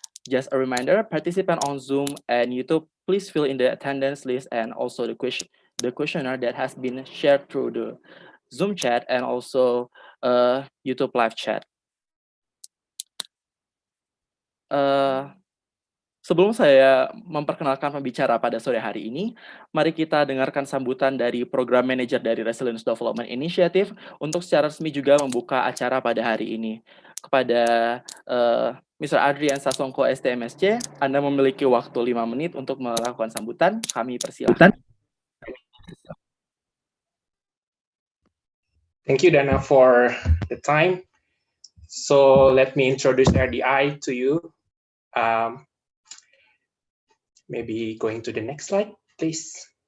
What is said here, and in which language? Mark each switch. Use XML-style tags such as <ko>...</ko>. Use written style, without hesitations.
<en>Just a reminder, participant on Zoom and YouTube, please fill in the attendance list and also the questionnaire that has been shared through the Zoom chat and also YouTube Live chat.</en> <id>Sebelum saya memperkenalkan pembicara pada sore hari ini, mari kita dengarkan sambutan dari Program Manager dari Resilience Development Initiative untuk secara resmi juga membuka acara pada hari ini. Kepada Mr. Adrian Sasongko STMSC, Anda memiliki waktu 5 menit untuk melakukan sambutan. Kami persilakan.</id> <en>Thank you, Dana, for the time. So let me introduce RDI to you. Maybe going to the next slide, please.</en>